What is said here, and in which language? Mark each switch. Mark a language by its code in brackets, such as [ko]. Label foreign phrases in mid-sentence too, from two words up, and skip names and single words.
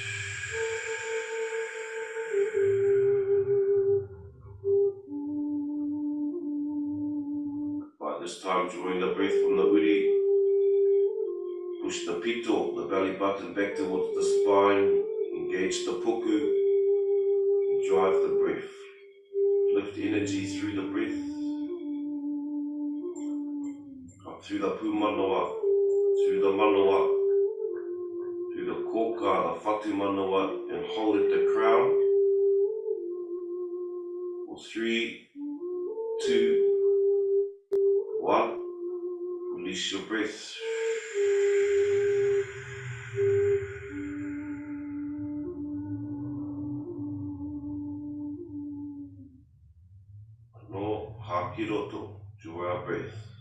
[en] By this time, drawing the breath from the uri, push the pito, the belly button, back towards the spine, engage the puku, and drive the breath. Lift energy through the breath, up through the [mi] pu manawa, [en] through the [mi] manawa, koka, [en] the [mi] whatu manawa, [en] and hold at the crown. 3, 2, 1. Release your breath. No hakiroto, joy our breath.